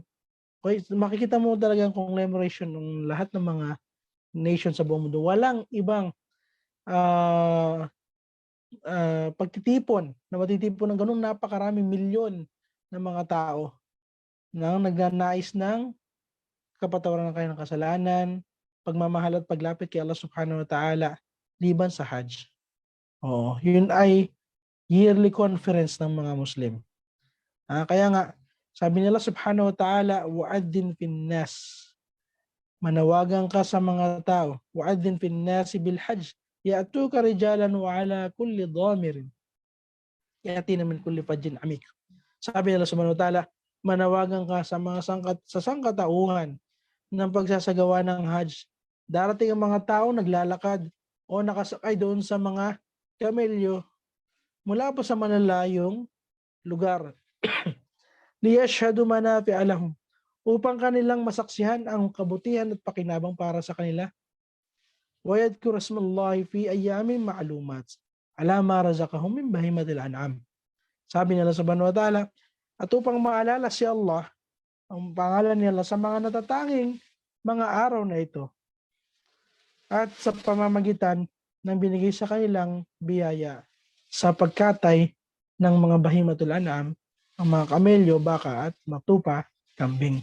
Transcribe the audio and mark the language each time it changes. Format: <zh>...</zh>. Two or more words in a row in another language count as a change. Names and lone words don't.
<tl>Okay, makikita mo talagang conglomeration ng lahat ng mga nation sa buong mundo. Walang ibang pagtitipon na matitipon ng ganung napakaraming milyon ng mga tao na nagnanais ng kapatawaran ng kanilang kasalanan, pagmamahal at paglapit kay Allah</tl> <ar>سبحانه وتعالى</ar> <tl>liban sa Hajj. Oo, yun ay</tl> <en>yearly conference</en> <tl>ng mga Muslim. Kaya nga, sabi nila</tl> <ar>سبحانه وتعالى, وأذن في الناس.</ar> <tl>Manawagan ka sa mga tao.</tl> <ar>وأذن في الناس بالحج. يأتوك رجالا وعلى كل ضامر. يأتين من كل فج عميق.</ar> <tl>Sabi nila</tl> <ar>سبحانه وتعالى,</ar> <tl>manawagan ka sa mga sangkatauhan ng pagsasagawa ng hajj. Darating ang mga tao naglalakad o nakasakay doon sa mga kamelyo mula pa sa malalayong lugar.</tl> <ar>ليشهدوا منافع لهم,</ar> <tl>upang kanilang masaksihan ang kabutihan at pakinabang para sa kanila.</tl> <ar>ويذكروا اسم الله في أيام معلومات على ما رزقهم من بهيمة الأنعام.</ar> <tl>Sabi nila</tl> <ar>سبحانه وتعالى,</ar> <tl>at upang maalala si Allah, ang pangalan nila sa mga natatanging mga araw na ito, at sa pamamagitan ng binigay sa kanilang biyaya sa pagkatay ng mga</tl> <ar>بهيمة الأنعام,</ar> <tl>ang mga kamelyo, baka at matupa, kambing.</tl>